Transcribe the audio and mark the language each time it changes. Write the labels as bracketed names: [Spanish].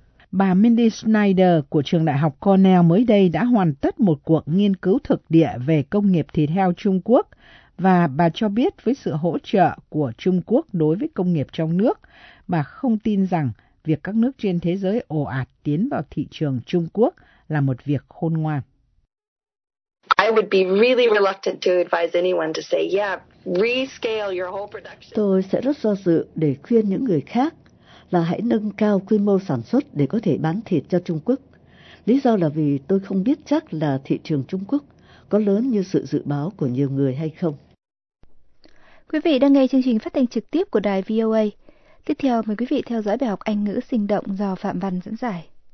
[Vietnamese] bà Mindy Snyder của trường Đại học Cornell mới đây đã hoàn tất một cuộc nghiên cứu thực địa về công nghiệp thịt heo Trung Quốc, và bà cho biết với sự hỗ trợ của Trung Quốc đối với công nghiệp trong nước, bà không tin rằng việc các nước trên thế giới ồ ạt tiến vào thị trường Trung Quốc là một việc khôn ngoan. [English] I would be really reluctant to advise anyone to say, yeah, rescale your whole production. [Vietnamese] Tôi sẽ rất do dự để khuyên những người khác là hãy nâng cao quy mô sản xuất để có thể bán thịt cho Trung Quốc. Lý do là vì tôi không biết chắc là thị trường Trung Quốc có lớn như sự dự báo của nhiều người hay không. Quý vị đang nghe chương trình phát thanh trực tiếp của đài VOA. Tiếp theo, mời quý vị theo dõi bài học Anh ngữ sinh động do Phạm Văn dẫn giải.